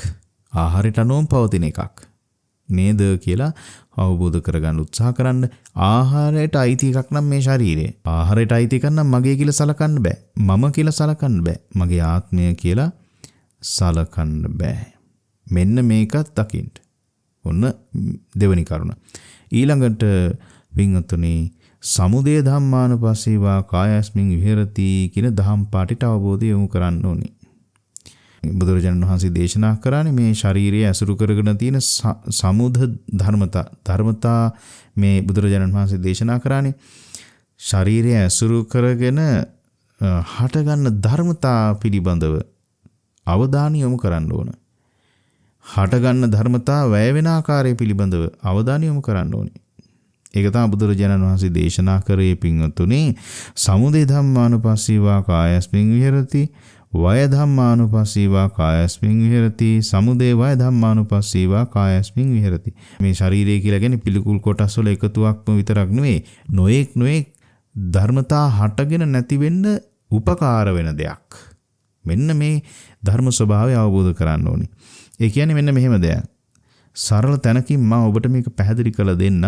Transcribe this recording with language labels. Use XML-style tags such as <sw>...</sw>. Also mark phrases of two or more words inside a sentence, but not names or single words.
<si>ආහාරයට අනුවම පවතින එකක් නේද කියලා අවබෝධ කරගන්න උත්සාහ කරන්න. ආහාරයට අයිති එකක් නම් මේ ශරීරය. ආහාරයට අයිති එකක් නම් මගේ කියලා සලකන්න බෑ. මම කියලා සලකන්න බෑ. මගේ ආත්මය කියලා සලකන්න බෑ. මෙන්න මේකත් දකින්න. ඔන්න දෙවෙනි කරුණ. ඊළඟට වින්තුනි</si> <pi>සමුදය ධම්මානුපස්සීවා කායස්මින් විහෙරති</pi> <si>කියන දහම් පාඨයට අවබෝධය යොමු කරන්න ඕනි. බුදුරජාණන් වහන්සේ දේශනා කරන්නේ මේ ශාරීරිය ඇසුරු කරගෙන තියෙන සමුද ධර්මතා මේ බුදුරජාණන් වහන්සේ දේශනා කරන්නේ ශාරීරිය ඇසුරු කරගෙන හටගන්න ධර්මතා පිළිබඳව අවධානය යොමු කරන්න ඕන. හටගන්න ධර්මතා වැය වෙන ආකාරය පිළිබඳව අවධානය යොමු කරන්න ඕනේ. ඒක තමයි බුදුරජාණන් වහන්සේ දේශනා කරේ පින්වත්තුනි</si> <pi>සමුදය ධම්මානුපස්සීවා කායස්මින් විහෙරති වය ධම්මානුපස්සීවා කායස්මින් විහෙරති සමුදය වය ධම්මානුපස්සීවා කායස්මින් විහෙරති.</pi> <si>මේ ශරීරය කියලා කියන්නේ පිළිකුල් කොටස් වල එකතුවක්ම විතරක් නෙවෙයි නොඑක් ධර්මතා හටගෙන නැති වෙන්න උපකාර වෙන දෙයක්. මෙන්න මේ ධර්ම ස්වභාවය අවබෝධ කරගන්න ඕනේ. ඒ කියන්නේ මෙන්න මෙහෙම දෙයක්. සරල තැනකින් මම ඔබට මේක පැහැදිලි කරලා දෙන්නම්.</si>